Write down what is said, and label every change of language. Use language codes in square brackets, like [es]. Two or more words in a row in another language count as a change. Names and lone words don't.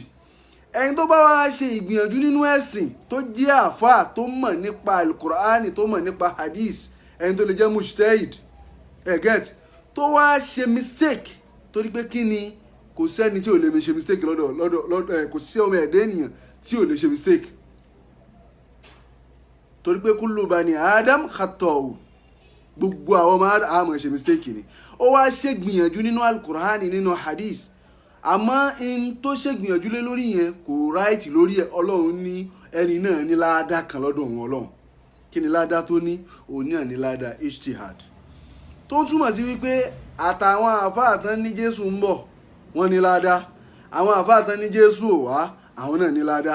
[yo] Ẹni tó bá wá ṣe ìgbìyànjú nínú ẹ̀sìn tó jẹ́ àáfàá tó mọ̀ nípa Al-Qur'ani tó mọ̀ nípa hadith ẹni tó lè jẹ́ mujtahid tó wá ṣe mistake torí pé kí ni kò sẹ́ni tí ò lè ṣe mistake lọ́dọ̀ kò sí ọmọ ẹ̀dá ènìyàn tí ò lè ṣe mistake torí pé [ar] كل بني آدم خطاء [yo] gbogbo àwọn ọmọ àmọ̀ ṣe mistake ni. Ó wá ṣègbìyànjú nínú Al-Qur'ani nínú hadith àmọ́ in tó ṣègbìyànjú lé lórí yẹn kò ráìtì lórí ẹ̀. Ọlọ́run ní ẹni náà ní ládá kan lọ́dọ̀ òun Ọlọ́run. Kí ni ládá tó ní? Òun náà ní ládá ijtihad tó ń túmọ̀ sí wípé àtàwọn àfáà tán ní Jésù ń bọ̀ wọ́n ní ládá àwọn àfáà tán ní Jésù ò wá àwọn náà ní ládá.